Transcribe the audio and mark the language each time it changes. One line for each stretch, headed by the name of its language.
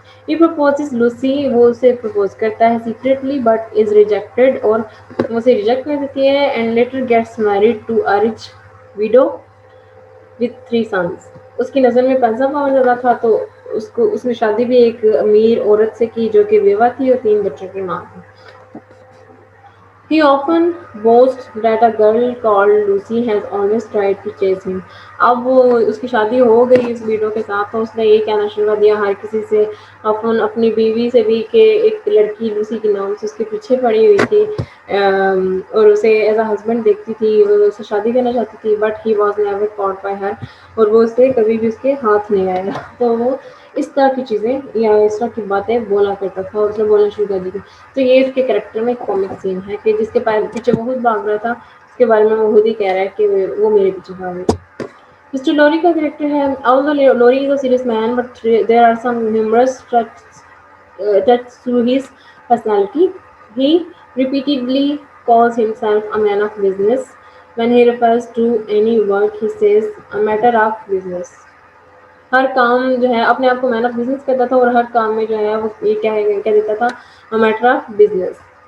English: He proposes Lucy
Urdu: وہ اسے propose کرتا ہے
English: secretly but is rejected
Urdu: اور وہ اسے ریجیکٹ کر دیتی ہے
English: And later gets married to a rich widow with 3 sons.
Urdu: اس کی نظر میں پیسہ پاور زیادہ تھا تو اس نے شادی بھی ایک امیر عورت سے کی جو کہ بیوہ تھی اور 3 بچوں کی ماں تھی.
English: He often boasts that a girl called Lucy has always tried to chase him.
Urdu: اب وہ اس کی شادی ہو گئی اس ویڈیو کے ساتھ تو اس نے یہ کہنا شروع کر دیا ہر کسی سے اپنی بیوی سے بھی کہ ایک لڑکی لوسی کے نام سے اس کے پیچھے پڑی ہوئی تھی اور اسے
English: as a husband
Urdu: دیکھتی تھی وہ اسے شادی کرنا چاہتی تھی
English: but he was never caught by her
Urdu: اور وہ اس سے کبھی بھی اس کے ہاتھ نہیں آیا. تو وہ اس طرح کی چیزیں یا اس طرح کی باتیں بولا کرتا تھا اور اس نے بولنا شروع کر دی تھی. تو یہ اس کے کریکٹر میں ایک کامک سین ہے کہ جس کے پیچھے وہ خود بھاگ رہا تھا اس کے بارے میں وہ خود ہی کہہ رہا ہے کہ وہ میرے پیچھے بھاگ رہی تھی. مسٹر لوری کا کریکٹر ہے
English: although Lorry is a serious man but there are some humorous touches to his personality. He repeatedly calls himself a man of business. When he refers to any work he says a matter of business.
Urdu: ہر کام جو ہے اپنے آپ کو مین of business کہتا تھا اور ہر کام میں جو ہے وہ یہ کہہ دیتا تھا
English: a matter of business.